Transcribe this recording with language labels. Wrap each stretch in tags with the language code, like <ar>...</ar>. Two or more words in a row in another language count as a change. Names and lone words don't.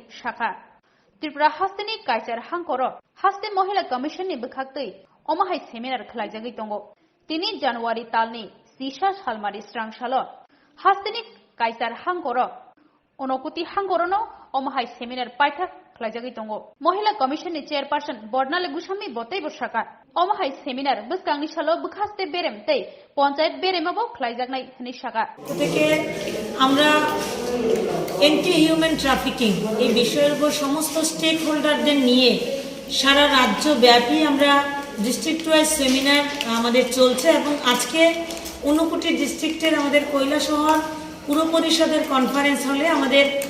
<trp>शाखा त्रिपुरा हास्तेनि कायसार हांकर हास्ते महिला कमिशननि बोखाक्तै अमाहाय सेमिनार खलायजागै दङ 3 जानुवारि तालनि सिसा सालमारि स्रांसाल हास्तेनि कायसार हांकर अनकुति हांकरनो अमाहाय सेमिनार पाइथा खलायजागै दङ महिला कमिशननि चेयरपार्सन बर्णाली गुसामी बतै बसाका अमाहाय सेमिनार बसकांनि साल बोखास्ते बेरेम तै पञ्चायत बेरेमाबो खलायजागनाय हनि साका</trp> <bn>থেকে আমরা</bn> <en>anti human trafficking</en> <bn>এই বিষয়ের উপর সমস্ত স্টেক হোল্ডারদের নিয়ে সারা রাজ্য ব্যাপী আমরা</bn> <en>district wise seminar</en> <bn>আমাদের চলছে এবং আজকে ঊনকোটি ডিস্ট্রিক্টের আমাদের কৈলাসহর পুর পরিষদের কনফারেন্স হলে আমাদের</bn>